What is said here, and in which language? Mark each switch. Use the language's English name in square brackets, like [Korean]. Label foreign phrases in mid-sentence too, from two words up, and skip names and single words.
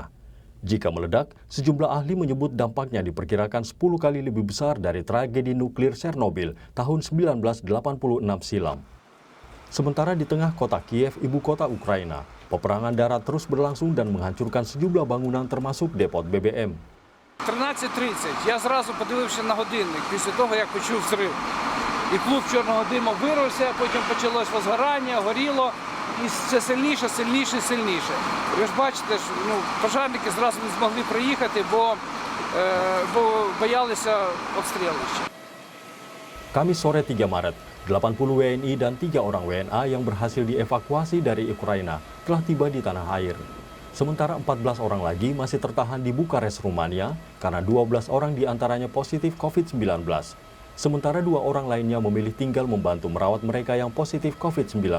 [Indonesian] Jika meledak, sejumlah ahli menyebut dampaknya diperkirakan 10 kali lebih besar dari tragedi nuklir Chernobyl tahun 1986 silam. Sementara di tengah kota Kiev, ibu kota Ukraina, peperangan darat terus berlangsung dan menghancurkan sejumlah bangunan termasuk depot BBM. 13:30. [Ukrainian] Я зразу подивився на годинник після того, як почув взрив. І клуб чорного диму вирвався, потім почалось возгорання, горіло, і все сильніше, сильніше, сильніше. Ви ж бачите, що пожежники зразу не змогли приїхати, бо боялися обстрілища. [Indonesian] Kamis sore 3 Maret, 80 WNI dan 3 orang WNA yang berhasil dievakuasi dari Ukraina telah tiba di tanah air. Sementara 14 orang lagi masih tertahan di Bukares, Rumania, karena 12 orang diantaranya positif COVID-19. Sementara 2 orang lainnya memilih tinggal membantu merawat mereka yang positif COVID-19.